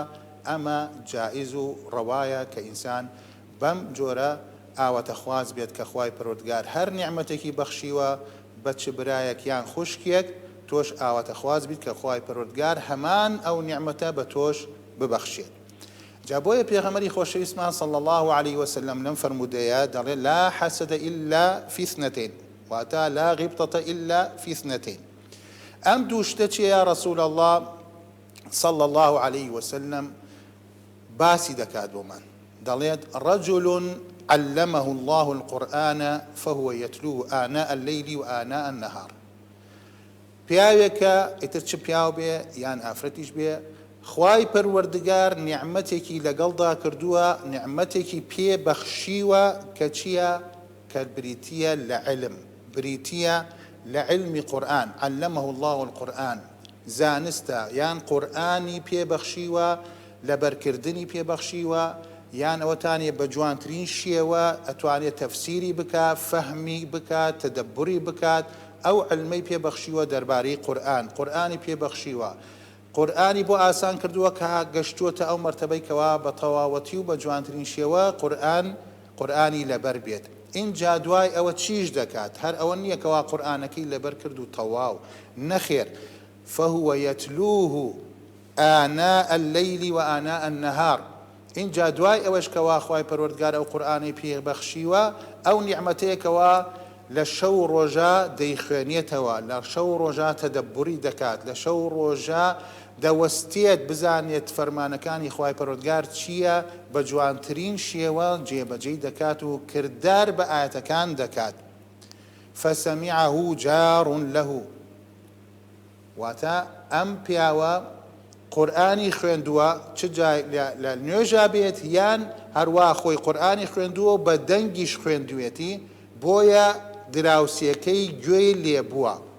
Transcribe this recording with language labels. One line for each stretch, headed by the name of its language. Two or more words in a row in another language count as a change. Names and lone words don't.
Central Kurdish: ئەمە جائز و ڕەوایە کە ئینسان بەم جۆرە ئاواتەخواز بێت کە خوای پەروەردگار هەر نیعمەتێکی بەخشیوە بە چ برایەک یان خوشکێک تۆش ئاواتەخواز بیت کە خوای پەروەردگار هەمان ئەو نیعمەتە بە تۆش ببەخشێت. جا بۆیە پێغەمبەری خۆشەویستمان
Arabic: صلى الله عليه وسلم
Central Kurdish: لەم فەرمودەیە دەڵێ:
Arabic: لا حسد إلا في اثنتين، واتە لا غبطة إلا في اثنتين.
Central Kurdish: ئەم دوو شتە چیە
Arabic: یا رسول الله صلى الله عليه وسلم
Central Kurdish: باسی دەکات بۆمان؟ دەڵێت:
Arabic: رجل علمه الله القرآن فهو يتلوه آناء الليل وآناء النهار.
Central Kurdish: پیاوێکە ئیتر چ پیاو بێ یان ئافرەتیش بێ، خوای پەروەردگار نیعمەتێکی لەگەڵدا کردووە، نیعمەتێکی پێ بەخشیوە کە چییە؟ کە بریتیە لە علم، بریتیە
Arabic: لعلم قرآن. علمه الله القرآن،
Central Kurdish: زانستە یان قورئانی پێبەخشیوە لەبەرکردنی پێبەخشیوە یان ئەوەتانێ بە جوانترین شێوە ئەتوانێت تەفسیری بکات فەهمی بکات تەدەبوری بکات ئەو علمەی پێبەخشیوە دەربارەی قورئانی پێبەخشیوە قورئانی بۆ ئاسان کردووە کە گەشتووەتە ئەو مەرتەبەی کەوا بە تەواوەتی و بە جوانترین شێوە قورئانی لەبەر بێت اینجا دوای ئەوە چیش دەکات هەر ئەوە نییە کەوا قورئانەکەی لەبەر کرد و تەواو نەخێر
Arabic: فهو يتلوه آناء الليل وآناء النهار
Central Kurdish: اینجا دوای ئەوەش کەوا خوای پەروەردگار ئەو قورئانەی پێبەخشیوە ئەو نیعمەتەیەکەوە لە شەو ڕۆژە دەیخوێنێتەوە لە شەو ڕۆژە تەدەبوری دەکات لە شەو ڕۆژە دەوەستێت بزانێت فەرمانەکانی خوای پەروەردگار چییە بە جوانترین شێوە جێبەجێی دەکات و کردار بە ئاەتەکان دەکات
Arabic: فسمعه جار له
Central Kurdish: واتە ئەم پیاوە قورئانی خوێندووە چ جای لە نوێژا بێت یان هەروە خۆی قورئانی خوێندووە بە دەنگیش خوێندوێتی بۆیە دراوسێکەی گوێی لێبووە